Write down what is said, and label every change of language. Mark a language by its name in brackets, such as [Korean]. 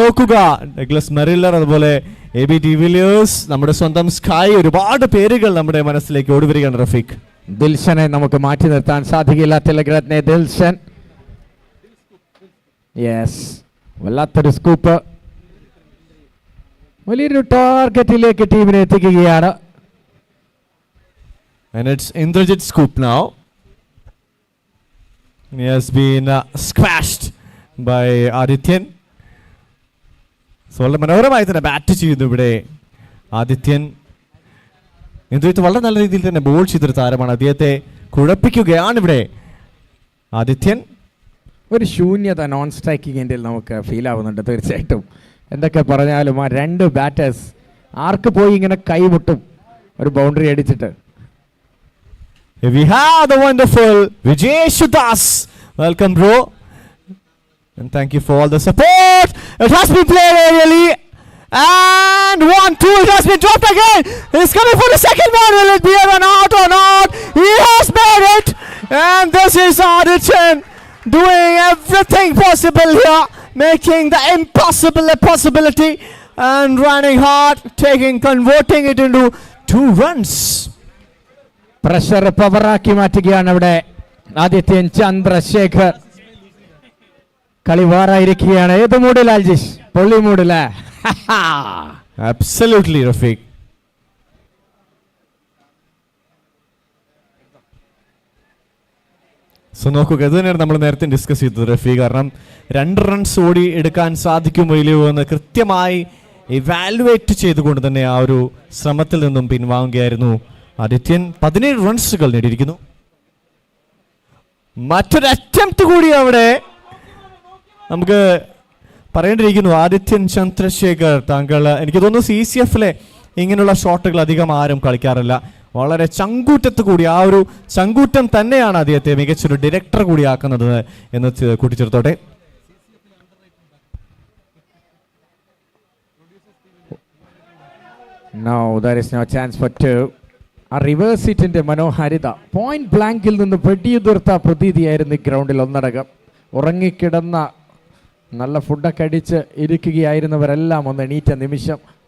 [Malayalam] നോക്കുക, ഡഗ്ലസ് മെറില്ലർ, അതുപോലെ AB de Villiers, നമ്മുടെ സ്വന്തം സ്കൈ, ഒരുപാട് പേരുകൾ നമ്മുടെ മനസ്സിലേക്ക് ഓടിവരികയാണ് റഫീഖ്. ദിൽഷനെ നമുക്ക് മാറ്റി നിർത്താൻ സാധിക്കില്ല. തിലകരത്നെ ദിൽഷൻ. യെസ്, വല്ലാത്തൊരു സ്കൂപ്പ്. വലിയൊരു ടാർഗറ്റിലേക്ക് ടീമിനെ എത്തിക്കുകയാണ്. [English] And it's Indrajit's scoop now. He has been squashed by Adityan. [Malayalam] So വളരെ മനോഹരമായി തന്നെ ബാറ്റ് ചെയ്തു ഇവിടെ ആദിത്യൻ. ഇന്ദ്രജിത്ത് വളരെ നല്ല രീതിയിൽ തന്നെ ബോൾ ചെയ്തൊരു താരമാണ്. അദ്ദേഹത്തെ കുഴപ്പിക്കുകയാണ് ഇവിടെ ആദിത്യൻ. ഒരു ശൂന്യത നോൺ സ്ട്രൈക്കിംഗ് ഇന്ത്യയിൽ നമുക്ക് ഫീൽ ആവുന്നുണ്ട് തീർച്ചയായിട്ടും. എന്തൊക്കെ പറഞ്ഞാലും ആ രണ്ട് ബാറ്റേഴ്സ് ആർക്ക് പോയി ഇങ്ങനെ കൈമുട്ടും ഒരു ബൗണ്ടറി അടിച്ചിട്ട്. [English] We have the wonderful Vijay Shudas. Welcome, bro. And thank you for all the support. It has been played aerially. And 1-2. It has been dropped again. He's coming for the second one. Will it be a run out or not? He has made it. And this is Adityan doing everything possible here. Making the impossible a possibility. And running hard. Converting it into 2 runs. [Malayalam] Pressure പവറാക്കി മാറ്റുകയാണ് ഇവിടെ ആദിത്യൻ ചന്ദ്രശേഖർ. കളി വാറായിരിക്കുകയാണ്. ഏത് മൂഡിൽ അൽജിഷ്? പൊള്ളി മൂഡില്. [English] Absolutely, Rafiq. [Malayalam] So നോക്കുക, ഇത് തന്നെയാണ് നമ്മൾ നേരത്തെ ഡിസ്കസ് ചെയ്തത് റഫീ. കാരണം 2 റൺസ് ഓടി എടുക്കാൻ സാധിക്കുമോ ഇല്ലയോ എന്ന് കൃത്യമായി ഇവാലുവേറ്റ് ചെയ്തുകൊണ്ട് തന്നെ ആ ഒരു ശ്രമത്തിൽ നിന്നും പിൻവാങ്ങുകയായിരുന്നു ആദിത്യൻ. 17 റൺസുകൾ നേടിയിരിക്കുന്നു. മറ്റൊരു അറ്റംപ്റ്റ് കൂടി അവിടെ നമുക്ക് പറയേണ്ടിയിരിക്കുന്നു. ആദിത്യൻ ചന്ദ്രശേഖർ, താങ്കൾ എനിക്ക് തോന്നുന്നു CCFലെ ഇങ്ങനെയുള്ള ഷോട്ടുകൾ അധികം ആരും കളിക്കാറില്ല. വളരെ ചങ്കൂറ്റത്ത് കൂടി, ആ ഒരു ചങ്കൂറ്റം തന്നെയാണ് അദ്ദേഹത്തെ മികച്ചൊരു ഡയറക്ടർ കൂടിയാക്കുന്നത് എന്ന് കൂട്ടിച്ചേർത്തോട്ടെ. [English] No, there is no chance for 2. [Malayalam] ആ റിവേഴ്സ് ഹിറ്റിന്റെ മനോഹാരിത, പോയിന്റ് ബ്ലാങ്കിൽ നിന്ന് വെടിയുതിർത്ത പ്രതീതിയായിരുന്നു ഈ ഗ്രൗണ്ടിൽ ഒന്നടങ്കം. ഉറങ്ങിക്കിടന്ന നല്ല ഫുഡൊക്കെ അടിച്ച് ഇരിക്കുകയായിരുന്നവരെല്ലാം ഒന്ന് എണീറ്റ നിമിഷം.